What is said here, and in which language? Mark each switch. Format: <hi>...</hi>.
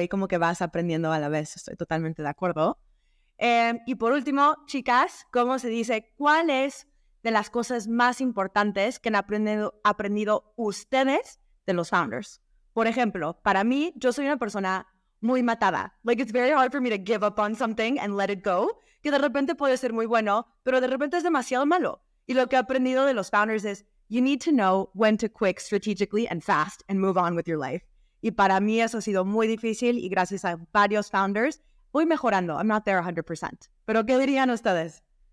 <es>Y como que vas aprendiendo a la vez. Estoy totalmente de acuerdo. Y por último, chicas, ¿cómo se dice? ¿Cuál es de las cosas más importantes que han aprendido ustedes de los founders? Por ejemplo, para mí, yo soy una persona muy matada.</es> <en>Like, it's very hard for me to give up on something and let it go.</en> <es>Que de repente puede ser muy bueno, pero de repente es demasiado malo. Y lo que he aprendido de los founders es,</es> <en>you need to know when to quit strategically and fast and move on with your life.</en> <es>Y para mí eso ha sido muy difícil y gracias a varios founders voy mejorando.</es> <en>I'm not there 100%.</en> <es>¿Pero qué dirían ustedes?</es>